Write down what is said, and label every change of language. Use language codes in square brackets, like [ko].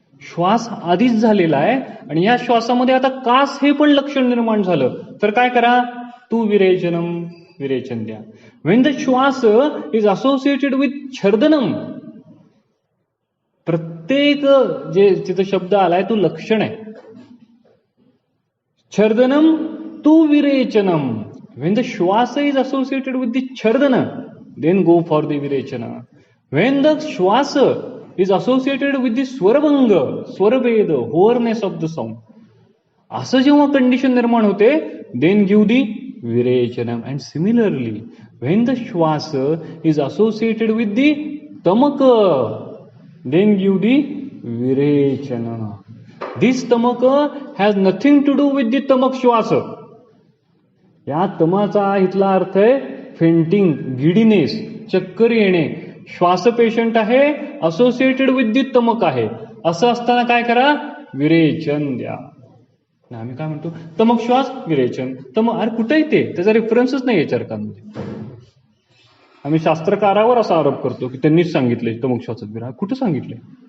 [mr] श्वास आधीच झालेला आहे आणि या श्वासामध्ये आता कास हे पण लक्षण निर्माण झालं तर काय करा? तू विरेचनम, विरेचन द्या. [en] when the श्वास is associated with छर्दनम, [mr] प्रत्येक जे तिथं शब्द आलाय तो लक्षण आहे. [sa] छर्दनम तू विरेचनम. [en] When the Shwasa is associated with the Chardana, then go for the Virechana. When the Shwasa is associated with the Swarabanga, Swarabeda, hoarseness of the sound, [mr] असं जेव्हा कंडिशन निर्माण होते, [en] then give the Virechana. And similarly, when the Shwasa is associated with the Tamaka, then give the Virechana. This Tamaka has nothing to do with the Tamak Shwasa. [mr] या तमाचा इथला अर्थ आहे fainting, giddiness, चक्कर येणे. श्वास patient आहे, [en] associated with the [mr] तमक आहे. असं असताना काय करा? विरेचन द्या. आम्ही काय म्हणतो? तमक श्वास विरेचन. तमक अरे कुठेही ते त्याचा रेफरन्सच नाही चरकांमध्ये. आम्ही शास्त्रकारावर असा आरोप करतो की त्यांनीच सांगितले तमक श्वासात विरा. कुठं सांगितलंय?